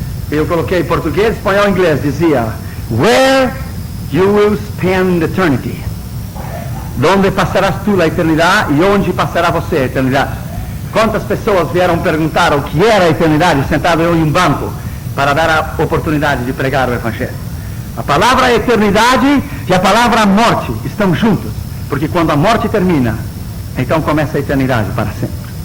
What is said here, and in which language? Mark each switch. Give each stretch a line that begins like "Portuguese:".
Portuguese: Eu coloquei em português, espanhol e inglês.
English: Dizia, where you will spend eternity.
Portuguese: Onde passarás tu a eternidade e onde passará você a eternidade. Quantas pessoas vieram perguntar o que era a eternidade sentado eu em um banco para dar a oportunidade de pregar o Evangelho. A palavra eternidade e a palavra morte estão juntos, porque quando a morte termina, então começa a eternidade para sempre.